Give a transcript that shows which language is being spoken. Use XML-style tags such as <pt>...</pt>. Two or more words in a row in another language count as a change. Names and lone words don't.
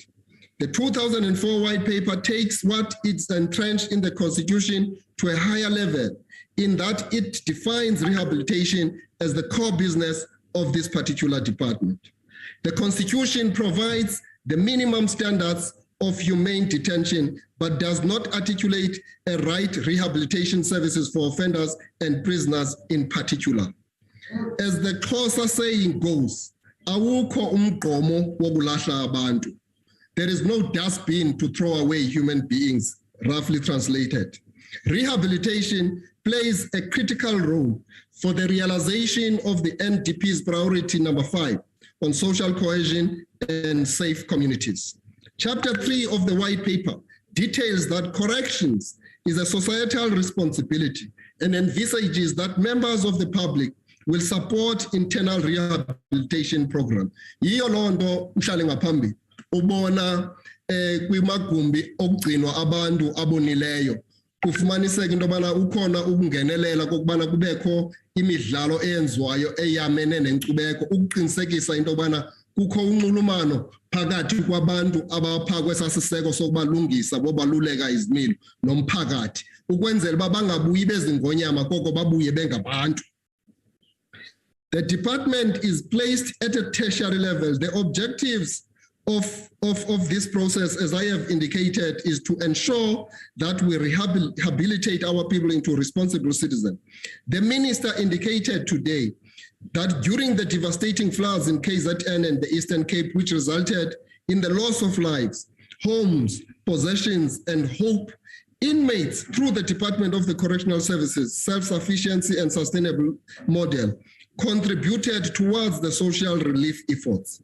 <en>The 2004 white paper takes what is entrenched in the Constitution to a higher level, in that it defines rehabilitation as the core business of this particular department. The Constitution provides the minimum standards of humane detention, but does not articulate a right rehabilitation services for offenders and prisoners in particular. As the Xhosa saying goes,</en> <xh>awukho umgqomo wokulahla abantu.</xh> <en>There is no dustbin to throw away human beings, roughly translated. Rehabilitation plays a critical role for the realization of the NDP's priority number 5 on social cohesion and safe communities. Chapter 3 of the white paper details that corrections is a societal responsibility and envisages that members of the public will support internal rehabilitation program.</en> <xh>Yiyo lonto mhlale ngaphambi ubona kwimagumbi okugcinwa abantu abonileyo kufumaniseka into yobana ukhona ukungenelela kokubana kubekho imidlalo eyenziwayo eyamene nenkcubeko ukuqinisekisa into yobana kukho unxulumano phakathi kwabantu abapha kwesasiseko sokubalungisa bobaluleka izimilo nomphakathi ukwenzela uba bangabuyi bezingonyama koko babuye bengabantu.</xh> <en>The department is placed at a tertiary level. The objectives of this process, as I have indicated, is to ensure that we rehabilitate our people into responsible citizens. The minister indicated today that during the devastating floods in KZN and the Eastern Cape, which resulted in the loss of lives, homes, possessions, and hope, inmates, through the Department of the Correctional Services, self-sufficiency and sustainable model, contributed towards the social relief efforts.</en>